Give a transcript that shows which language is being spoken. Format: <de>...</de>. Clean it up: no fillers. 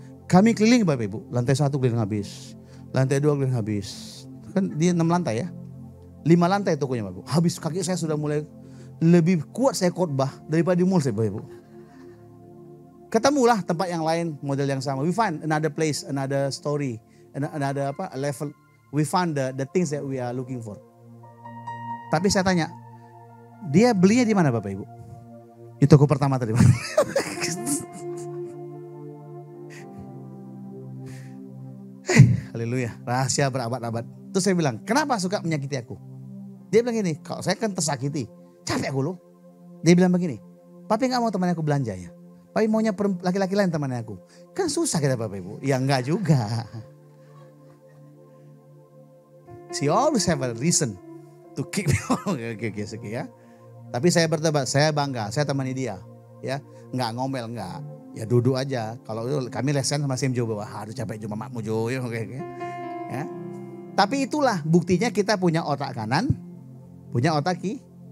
<id>Kami keliling Bapak Ibu. Lantai 1 keliling habis. Lantai 2 keliling habis. Kan dia 6 lantai ya. 5 lantai tokonya Bapak Ibu. Habis kaki saya sudah mulai lebih kuat saya khotbah daripada di mall saya Bapak Ibu. Ketemulah tempat yang lain model yang sama.</id> <en>We find another place, another story, another level. We find the things that we are looking for.</en> <id>Tapi saya tanya, dia belinya di mana Bapak Ibu? Di toko pertama tadi. Haleluya, rahasia berabad-abad. Terus saya bilang, kenapa suka menyakiti aku? Dia bilang gini, kalau saya kan tersakiti, capek aku loh. Dia bilang begini, Papi gak mau teman aku belanja ya? Papi maunya laki-laki lain teman aku. Kan susah kita Bapak Ibu. Ya enggak juga.</id> <en>She always have a reason to keep me.</en> <id>Oke, ya. Tapi saya bertobat, saya bangga, saya temani dia. Ya, enggak ngomel, enggak. Ya duduk aja. Kalau kami lesen sama Sim Jo, aduh capek cuma makmu Jo. Ya. Tapi itulah buktinya kita punya otak kanan, punya otak kiri.</id>